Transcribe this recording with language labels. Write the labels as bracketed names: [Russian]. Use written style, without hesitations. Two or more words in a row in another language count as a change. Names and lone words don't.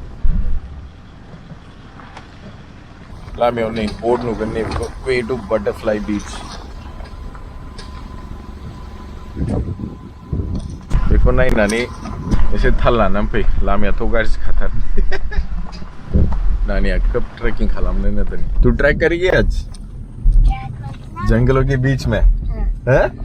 [Bodo] लामायाव नै बोर्ड नुगोन नै बेखौ [English] way to Butterfly Beach [Bodo] बेखौ नायनानै एसे थाल लानानै फै लामायाथ' गाज्रि खाथार नानिया खोब ट्रेकिं खालामनो होदों [Hindi] तू ट्रैक करेगी आज जंगलों के बीच में हैं?